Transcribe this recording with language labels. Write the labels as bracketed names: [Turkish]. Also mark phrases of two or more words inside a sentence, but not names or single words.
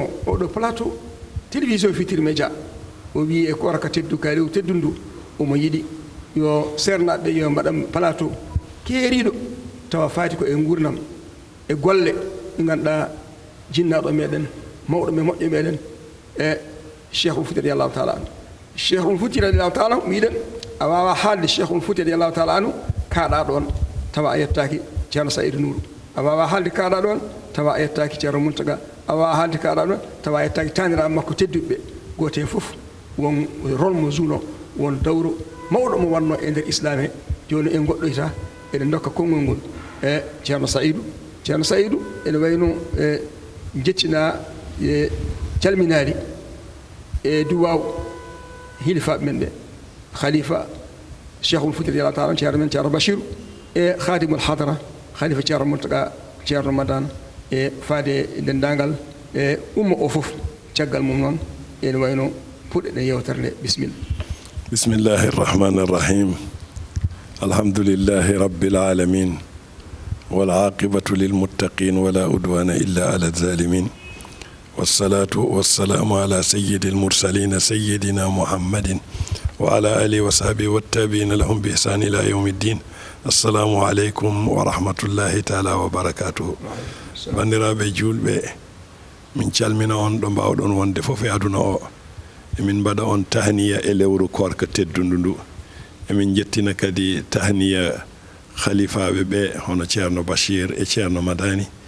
[Fula] oɗo [French] plateau télévision [Fula] Futurs Médias o wi e korka teddu ka rew teddundu omo yiɗi yo sernaɓe yo mbaɗam plateau keeriɗo tawa faati ko e gurnam e golle ɗe ganduɗa jinnaɗo meɗen mawɗo me moƴƴo meɗen e Cheikh Oumar Fouti [Arabic] رضي الله تعالى [Fula] Cheikh Oumar Fouti [Arabic] رضي الله تعالى [Fula] wiɗen a wawa haalde cheikhul fouti [Arabic] رضي الله تعالى عنه [Fula] kaaɗa ɗon tawa a yettaki ceerno saydou nourou a wawa haalde kaaɗa ɗon tawa a yettaki ceerno mountaga a wawa haalde kaaɗa ɗon tawa a yettaki taniraɓe makko tedduɓe gote fof won rôle mo jouno won dawro mawɗo mo wanno e nder islam he joni en goɗɗoyta eɗen dokka konngol ngol e ceerno saydou ene wayno jeccina e calminari e duwaw hilifaɓe men ɓe khalifa cheikhul fouti [Arabic] رضي الله تعالى [Fula] ceerno men ceerno bachirou e khadimul hadra khalifa ceerno mountaga ceerno madane e faade dendagal e umma o fof caggal mum noon ene wayno puɗɗeɗen yewtere nde bisimilla [Arabic] بسم الله الرحمن الرحيم الحمد لله رب العالمين والعاقبة للمتقين ولا عدوان إلا على الظالمين والصلاة والسلام على سيد المرسلين سيدنا محمد وعلى آله وصحبه والتابعين لهم بإحسان إلى يوم الدين السلام عليكم ورحمة الله تعالى وبركاته [Fula] bandiraɓe julɓe min calmina on ɗo mbawɗon wonde fof e aduna o emin mbaɗa on tahniya e lewru korka teddundu ndu emin jettina kadi tahniya khalifaɓe ɓe hono ceerno bachir e ceerno madani